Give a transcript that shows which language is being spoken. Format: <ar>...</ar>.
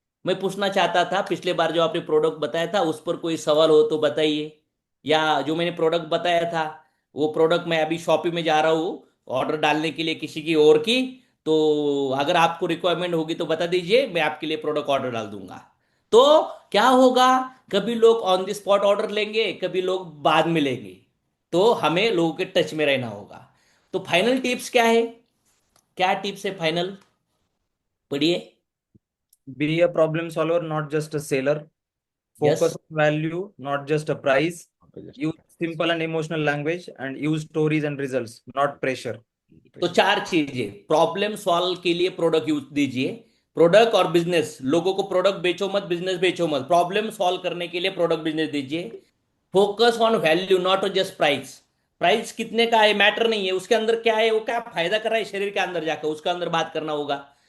<hi>मैं पूछना चाहता था, पिछले बार जो आपने प्रोडक्ट बताया था उस पर कोई सवाल हो तो बताइए, या जो मैंने प्रोडक्ट बताया था वो प्रोडक्ट मैं अभी शॉपिंग में जा रहा हूँ ऑर्डर डालने के लिए किसी की और की, तो अगर आपको रिक्वायरमेंट होगी तो बता दीजिए, मैं आपके लिए प्रोडक्ट ऑर्डर डाल दूंगा। तो क्या होगा, कभी लोग ऑन द स्पॉट ऑर्डर लेंगे, कभी लोग बाद में लेंगे। तो हमें लोगों के टच में रहना होगा। तो फाइनल टिप्स क्या है, क्या टिप्स है फाइनल, पढ़िए।</hi> <en>Be a problem solver, not just a seller. Yes. Focus on value, not just a price. Use simple and emotional language and use stories and results, not pressure.</en> <hi>तो 4 चीजें, problem solve के लिए product use दीजिए, product और business, लोगों को product बेचो मत, बिजनेस बेचो मत, प्रॉब्लम सॉल्व करने के लिए प्रोडक्ट बिजनेस दीजिए।</hi> <en>Focus on value, not just price.</en> <hi>Price कितने का है मैटर नहीं है, उसके अंदर क्या है, वो क्या फायदा कर रहा है शरीर के अंदर जाकर, उसके अंदर बात करना होगा।</hi>